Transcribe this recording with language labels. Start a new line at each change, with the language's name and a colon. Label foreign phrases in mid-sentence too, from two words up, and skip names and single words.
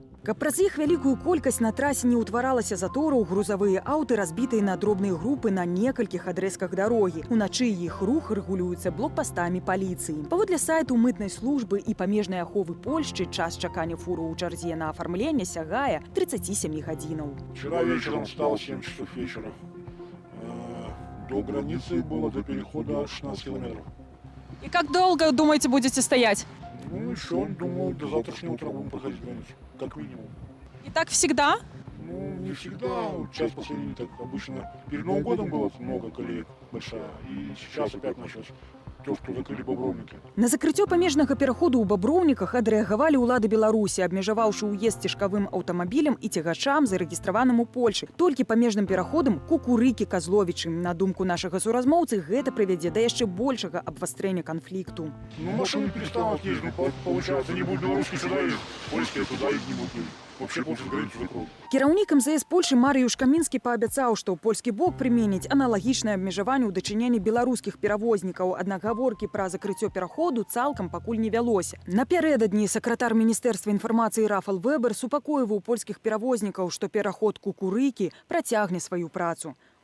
Belarusian: Каб праз іх вялікую колькасць на трасе не ўтваралася затораў, грузавыя аўты разбітыя на дробныя групы на некалькіх адрэзках дарогі. Уначы іх рух рэгулюецца блокпастамі паліцыі. Паводле сайту мытнай службы і памежнай аховы Польшчы час чакання фуру ў чарзе на афармленне сягае 37 гадзінаў.
Russian: Вчера вечером стало 7 часов вечера. До границы было до перехода 16 километров. И как долго, думаете, будете стоять? Ну, еще, думаю, до завтрашнего утра будем проходить границу, как минимум. И так всегда? Ну, не всегда. Часть последний так обычно. Перед Новым годом было много колеек большая. И сейчас опять началось. То, что закрыли Бобровники.
Belarusian: На закрыццё памежнага пераходу ў Баброўніках адрэагавалі ўлады Беларусі, абмежаваўшы ўезд цяжкавым аўтамабілем і цягачам, зарэгістраваным у Польшы. Толькі памежным пераходам Кукурыкі-Казловічы. На думку нашага суразмоўцы, гэта прывядзе да яшчэ большага абвастрэння канфлікту.
Russian: Ну, машины перестанут ездить. Ну, получается, не будут белорусские сюда ездить, польские туда их не будут. Вообще полностью границу закроют.
Belarusian: Кіраўнік МЗС Польшы Марыюш Камінскі паабяцаў, што польскі бок прыменіць аналагічнае абмежаванне ў дачыненні беларускіх перавознікаў. Аднак гаворкі пра закрыццё пераходу цалкам пакуль не вялося. Напярэдадні сакратар Міністэрства інфармацыі Рафал Вэбер супакойваў польскіх перавознікаў, што пераход Кукурыкі працягне сваю працу.